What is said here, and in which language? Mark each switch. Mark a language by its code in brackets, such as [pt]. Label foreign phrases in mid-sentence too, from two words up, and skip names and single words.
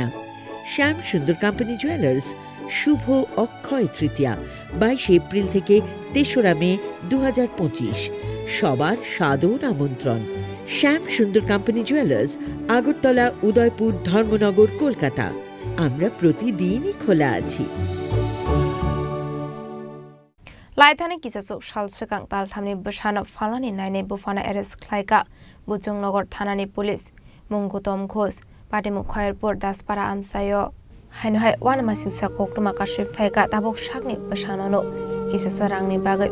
[bn] শ্যাম সুন্দর কোম্পানি জুয়েলার্স শুভ অক্ষয় তৃতীয়া 22 এপ্রিল থেকে 3রা মে 2025। সবার সাদর আমন্ত্রণ। শ্যাম সুন্দর কোম্পানি জুয়েলার্স, আগরতলা, উদয়পুর, ধর্মনগর, কলকাতা। আমরা প্রতিদিনই খোলা আছি। [trp] लाइथानि किसासो सालसगां तालथामनि बसानो फालानि नायने बुफाना एरेस्ट खालायगा बुजंनगर थानानि पुलिस मुंगुतम घोष पाटिमु खयरपुर दासपारा आमसायो हायनहाय वानमासिंसा कोकटमा काशि फायगा ताबक शाकनि बसानोनो किसासा रांनि बागै